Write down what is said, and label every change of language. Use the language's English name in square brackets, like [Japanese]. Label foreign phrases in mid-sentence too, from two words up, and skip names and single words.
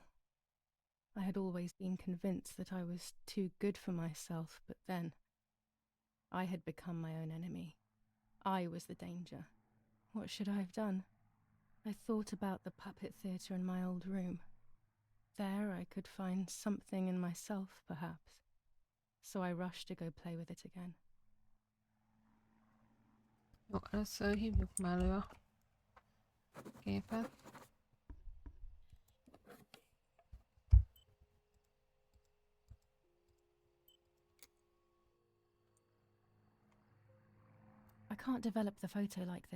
[English] I had always been convinced that I was too good for myself, but then I had become my own enemy. I was the danger. What should I have done? I thought about the puppet theatre in my old room. There I could find something in myself, perhaps. So I rushed to go play with it again. [Hungarian] Jó, először hívjuk már elő a képet. [English] I can't develop the photo like this.